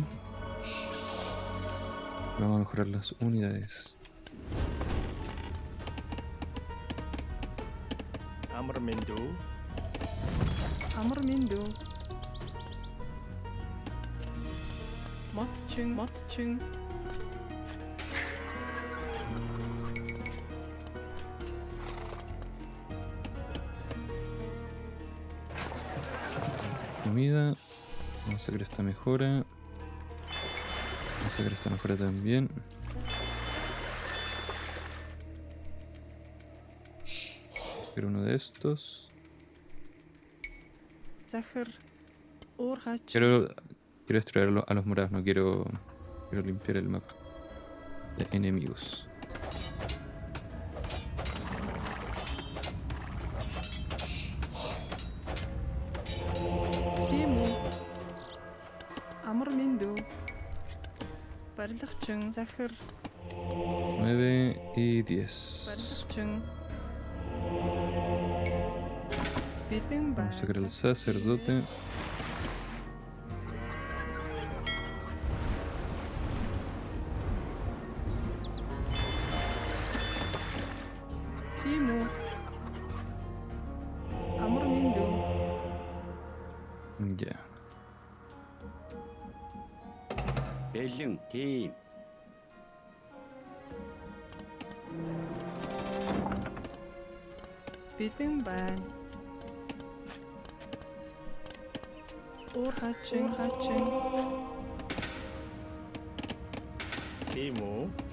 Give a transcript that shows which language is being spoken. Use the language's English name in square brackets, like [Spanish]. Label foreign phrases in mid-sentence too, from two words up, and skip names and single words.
[Spanish] Vamos a mejorar las unidades. [Mongolian] Амар мэндүү. Амар мендүү. Модчин. [Spanish] Comida. Vamos a sacar esta mejora. Vamos a sacar esta mejora también. Vamos a sacar uno de estos. [Mongolian] Захар. Уурхач. [Spanish] Quiero destruir a los morados, no quiero limpiar el mapa de enemigos. [Mongolian] Тийм үү. Амар минь. Барилгачин. Захар. [Spanish] 9 y 10. [Mongolian] Барилгачин. Бэлэн [Spanish] Vamos a [Mongolian] байна. [Spanish] sacar al sacerdote. [Mongolian] Тийм үү. Амар минь. [Spanish] Ya. [Mongolian] Бэлэн тийм. Бэлэн байна. Уурхачин. Тийм үү?